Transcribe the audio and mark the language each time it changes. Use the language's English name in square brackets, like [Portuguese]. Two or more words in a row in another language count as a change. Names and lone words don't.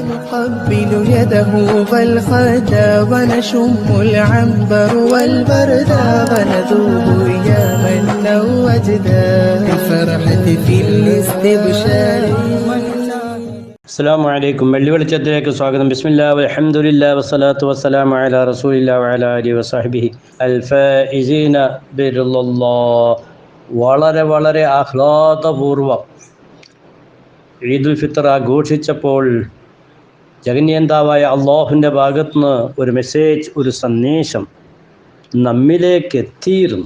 [Arabic] نقبل يده فالخدا ونشم العنبر والبردا ونذوب يا من لو وجدا الفرحة في الاستبشار. السلام عليكم. [Malayalam] വെള്ളി വെളിച്ചത്തിലേക്ക് സ്വാഗതം. [Arabic] بسم الله والحمد لله والصلاة والسلام على رسول الله وعلى آله وصحبه الفائزين برضا الله. [Malayalam] വളരെ ആഹ്ലാദപൂർവ്വം ഈദുൽ ഫിത്തർ ആഘോഷിച്ചപ്പോൾ ജഗന്യന്താവായ അള്ളാഹുവിൻ്റെ ഭാഗത്തുനിന്ന് ഒരു മെസ്സേജ്, ഒരു സന്ദേശം നമ്മിലേക്ക് എത്തിയിരുന്നു.